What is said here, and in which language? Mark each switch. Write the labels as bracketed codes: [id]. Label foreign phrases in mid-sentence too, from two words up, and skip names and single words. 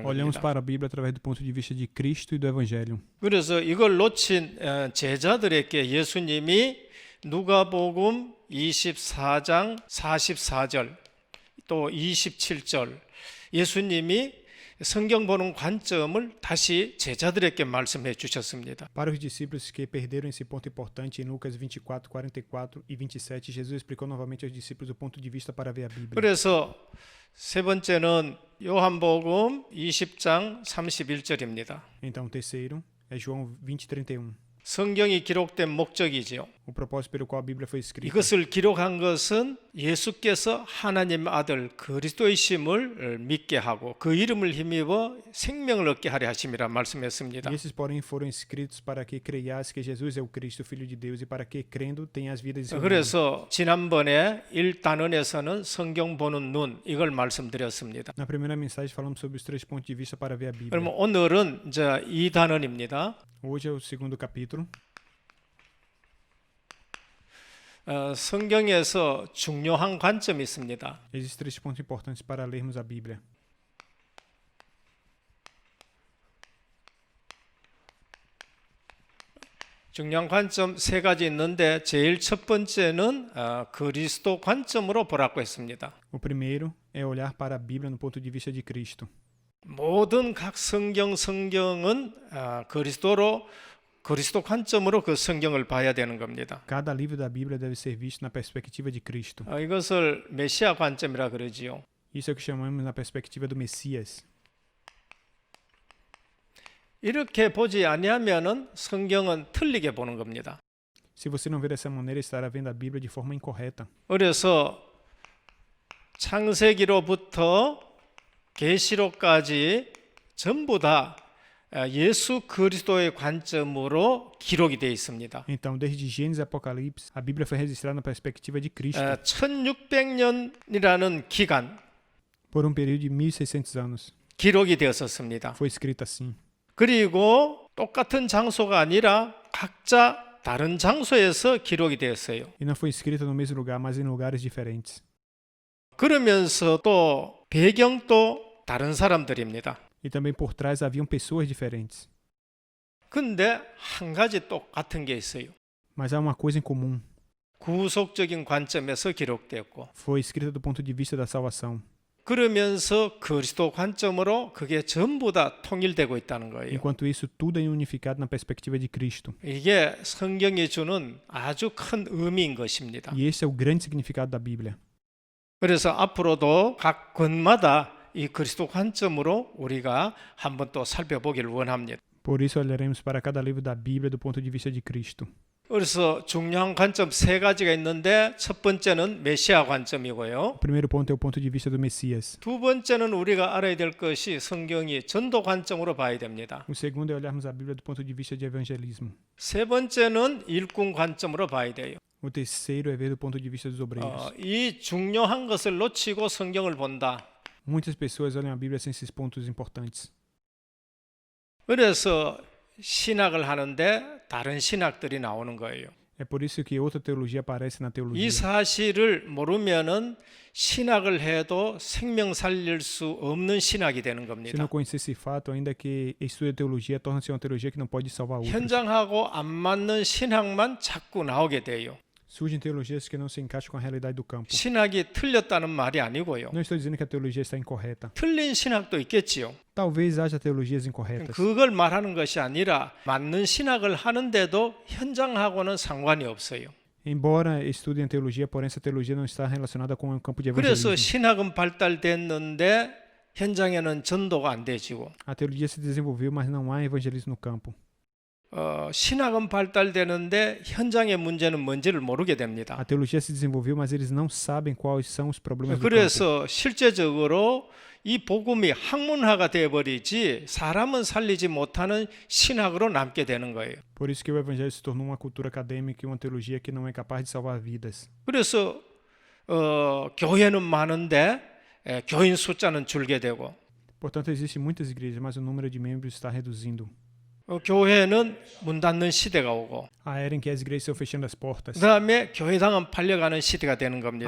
[pt] Olhamos [ko] 겁니다. [pt] para a Bíblia através do ponto de vista de Cristo e do Evangelho. [ko] 그래서 이걸 놓친 제자들에게 예수님이 누가복음 24장 44절 또 27절 예수님이 성경 보는 관점을 다시 제자들에게 말씀해 주셨습니다. [pt] Para os discípulos que perderam esse ponto importante, em Lucas 24, 44 e 27, Jesus explicou novamente aos discípulos o ponto de vista para ver a Bíblia. [ko] 그래서 세 번째는 요한복음 20장 31절입니다. [pt] Então, o terceiro é João 20:31. [ko] 성경이 기록된 목적이지요. [pt] O propósito pelo qual a Bíblia foi escrita. [ko] 이것을 기록한 것은 예수께서 하나님 아들 그리스도이심을 믿게 하고 그 이름을 힘입어 생명을 얻게 하려 하심이라 말씀했습니다. [pt] E esses, porém, foram escritos para que creias que Jesus é o Cristo, Filho de Deus, e para que, crendo, tenhas vida em seu nome. [ko] 그래서 지난번에 1단원에서는 성경 보는 눈 이걸 말씀드렸습니다. [pt] Na primeira mensagem falamos sobre os três pontos de vista para ver a Bíblia. [ko] 그러면 오늘은 이제 2단원입니다. [pt] Hoje é o segundo capítulo. [ko] 성경에서 중요한 관점이 있습니다. [pt] Existem três pontos importantes para lermos a Bíblia. [ko] 중요한 관점 세 가지 있는데 제일 첫 번째는 그리스도 관점으로 보라고 했습니다. [pt] O primeiro é olhar para a Bíblia no ponto de vista de Cristo. [ko] 모든 각 성경은 그리스도 관점으로 그 성경을 봐야 되는 겁니다. [pt] Cada livro da Bíblia deve ser visto na perspectiva de Cristo. [ko] 이것을 메시아 관점이라 그러지요. [pt] Isso é o que chamamos na perspectiva do Messias. [ko] 이렇게 보지 아니하면은 성경은 틀리게 보는 겁니다. [pt] Se você não ver dessa maneira, estará vendo a Bíblia de forma incorreta. [ko] 그래서 창세기로부터 계시록까지 전부 다 예수 그리스도의 관점으로 기록이 되어 있습니다. [pt] Então, desde Gênesis e Apocalipse, a Bíblia foi registrada na perspectiva de Cristo, [ko] 1600년이라는 기간 [pt] por um período de 1600 anos. [ko] 기록이 되었었습니다. [pt] Foi escrito assim. [ko] 그리고 똑같은 장소가 아니라 각자 다른 장소에서 기록이 되었어요. [pt] E não foi escrito no mesmo lugar, mas em lugares diferentes. [ko] 그러면서 또 배경도 다른 사람들입니다. [pt] E também por trás haviam pessoas diferentes. [ko] 근데 한 가지 똑같은 게 있어요. [pt] Mas há uma coisa em comum. [ko] 구속적인 관점에서 기록되었고 [pt] Foi escrita do ponto de vista da salvação. [ko] 그러면서 그리스도 관점으로 그게 전부 다 통일되고 있다는 거예요. [pt] Enquanto isso, tudo é unificado na perspectiva de Cristo. [ko] 이게 성경이 주는 아주 큰 의미인 것입니다. [pt] E esse é o grande significado da Bíblia. [ko] 그래서 앞으로도 각 권마다 이 그리스도 관점으로 우리가 한번 또 살펴보기를 원합니다. [pt] Por isso, olharemos para cada livro da Bíblia do ponto de vista de Cristo. [ko] 그래서 중요한 관점 세 가지가 있는데 첫 번째는 메시아 관점이고요. [pt] O primeiro ponto é o ponto de vista do Messias. [ko] 두 번째는 우리가 알아야 될 것이 성경이 전도 관점으로 봐야 됩니다. [pt] O segundo é olharmos a Bíblia do ponto de vista de evangelismo. [ko] 세 번째는 일꾼 관점으로 봐야 돼요. [pt] O terceiro é ver do ponto de vista dos obreiros. [ko] 이 중요한 것을 놓치고 성경을 본다. [pt] Muitas pessoas olham a Bíblia sem esses pontos importantes. [ko] 그래서 신학을 하는데 다른 신학들이 나오는 거예요. [pt] É por isso que outra teologia aparece na [ko] 이 [pt] teologia. [ko] 사실을 모르면은 신학을 해도 생명 살릴 수 없는 신학이 되는 [pt] Se não [ko] 겁니다. [pt] conhecer esse fato, ainda que estude teologia, torna-se uma teologia que não pode salvar outros. [ko] 현장하고 안 맞는 신학만 자꾸 나오게 돼요. [pt] Surgem teologias que não se encaixam com a realidade do campo. [ko] 신학이 틀렸다는 말이 아니고요. [pt] Não estou dizendo que a teologia está incorreta. [ko] 틀린 신학도 있겠지요. [pt] Talvez haja teologias incorretas. [ko] 그걸 말하는 것이 아니라 맞는 신학을 하는데도 현장하고는 상관이 없어요. [pt] Embora estudem teologia, porém essa teologia não está relacionada com o campo de [ko] 그래서 [pt] evangelismo. [ko] 신학은 발달됐는데 현장에는 전도가 안 되지고 [pt] A teologia se desenvolveu, mas não há evangelismo no campo. [ko] 신학은 발달되는데 현장의 문제는 뭔지를 모르게 [pt] A [ko] 됩니다. [pt] teologia se desenvolveu, mas eles não sabem quais são os problemas do campo. [ko] 그래서 실제적으로 이 복음이 학문화가 되어버리지 사람은 살리지 못하는 신학으로 남게 되는 거예요. [pt] Por isso que o evangelho se tornou uma cultura acadêmica e uma teologia que não é capaz de salvar vidas. [ko] 그래서 교회는 많은데 교인 숫자는 줄게 되고 [pt] Portanto, existem muitas igrejas, mas o número de membros está reduzindo. [ko] 교회는 문 닫는 시대가 오고 [pt] A era em que as igrejas estão fechando as portas. [ko] 그 다음에 교회당은 팔려가는 시대가 되는 겁니다.